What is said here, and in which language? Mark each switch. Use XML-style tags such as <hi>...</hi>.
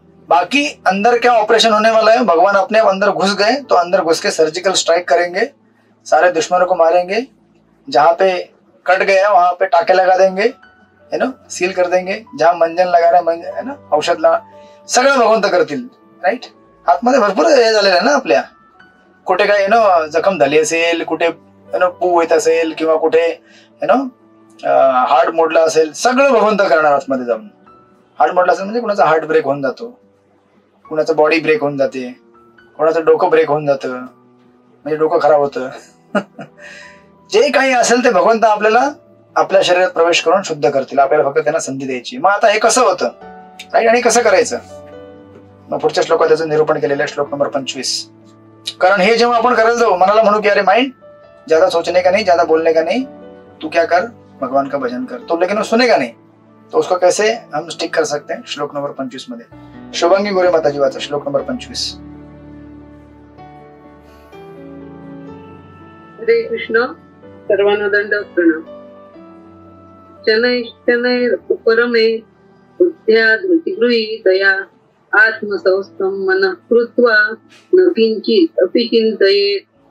<hi>बाकी अंदर क्या ऑपरेशन होने वाला है, भगवान अपने अंदर घुस गए तो अंदर घुस के सर्जिकल स्ट्राइक करेंगे, सारे दुश्मनों को मारेंगे, जहां पे कट गया वहां पे टाके लगा देंगे, सील कर देंगे, जहां मंजन लगाना</hi> <mr>औषध ला, सगळं भगवंत करतील,</mr> <hi>राईट.</hi> <mr>आतमध्ये भरपूर हे झालेलं आहे ना आपल्या. कुठे काय जखम झाली असेल, कुठे पू येत असेल, किंवा कुठे हार्ट मोडला असेल, सगळं भगवंत करणार आतमध्ये जाऊन. हार्ट मोडला असेल म्हणजे कुणाचा हार्ट ब्रेक होऊन जातो, कुणाचं बॉडी ब्रेक होऊन जाते, कोणाचं डोकं ब्रेक होऊन जातं, म्हणजे डोकं खराब होतं. जे काही असेल ते भगवंत आपल्याला आपल्या शरीरात प्रवेश करून शुद्ध करतील. आपल्याला फक्त त्यांना संधी द्यायची. मग आता हे कसं होतं, राईट, आणि कसं करायचं, मग पुढच्या श्लोकात त्याचं निरूपण केलेलं आहे, श्लोक नंबर 25. कारण हे जेव्हा आपण करायला जाऊ, मनाला म्हणू की अरे माइंड,</mr> <hi>ज्यादा सोचने का नहीं, ज्यादा बोलने का नहीं, तू क्या कर, भगवान का भजन कर. तो लेकिन वो सुनेगा नहीं, तो उसको कैसे हम स्टिक कर सकते हैं.</hi> <mr>श्लोक नंबर 25 मध्ये शुभांगी गोरे माताजी वाचा श्लोक नंबर 25.</mr> <sa>हरे कृष्ण.</sa> <mr>सर्वांना दंडवत प्रणाम.</mr> <sa>शनैः शनैः उपरमे बुद्ध्या धृतिगृही दया आत्मसंस्थं मनः कृत्वा न किंचित अपि चिंतयेत्.</sa>